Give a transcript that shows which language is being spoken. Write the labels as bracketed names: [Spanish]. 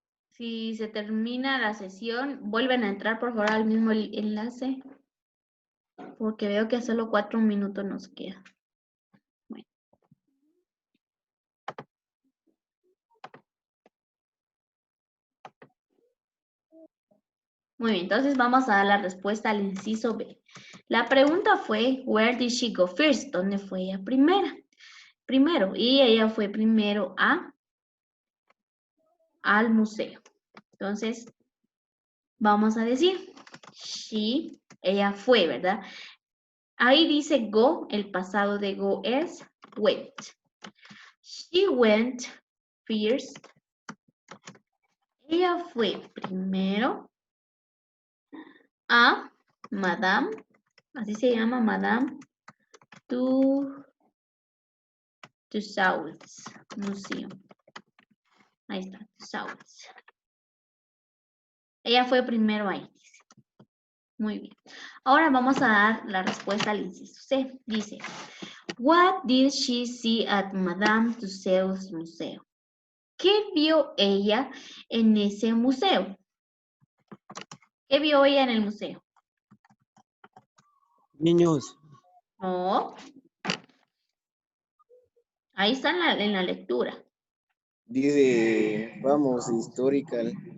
[Spanish] Si se termina la sesión, vuelven a entrar por favor al mismo enlace, porque veo que solo 4 minutos nos queda. Bueno. Muy bien, entonces vamos a dar la respuesta al inciso B. La pregunta fue, [English] where did she go first? [Spanish] ¿Dónde fue ella primero? Y ella fue primero al museo. Entonces, vamos a decir, ella fue, ¿verdad? Ahí dice go, el pasado de go es went. [English] She went first. [Spanish] Ella fue primero a Madame, así se llama Madame Tussauds Museum. Ahí está, Tussauds. Ella fue primero ahí. Muy bien. Ahora vamos a dar la respuesta al inciso C. Dice, [English] What did she see at Madame Tussauds Museo? [Spanish] ¿Qué vio ella en ese museo? ¿Qué vio ella en el museo? Niños, No. Ahí está en la lectura. Dice, vamos, historical.